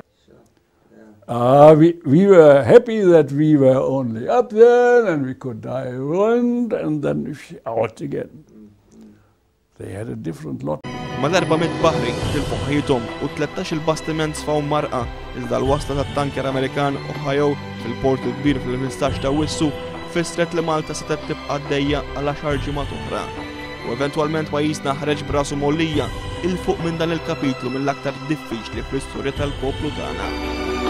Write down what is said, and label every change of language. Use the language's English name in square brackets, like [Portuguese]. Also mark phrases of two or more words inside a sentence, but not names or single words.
[English] We were happy that we were only up there and we could dive around and then out again. They had a different lot. [Maltese] Mal-400 baħri tilfu ħajjithom u 13 il-bastiment sfaw marqa iżda l-wasla tat-tanker Amerikan Ohio fil-port il-kbir fil-15 ta' Awwissu fissret li Malta setgħet tibqa' għaddejja għal 10 ġimgħat oħra. U eventwalment pajjiżna ħareġ b'rasu mollija il fuq minn dan il-kapitlu mill-aktar diffiċli fl-istorja tal-poplu tagħna.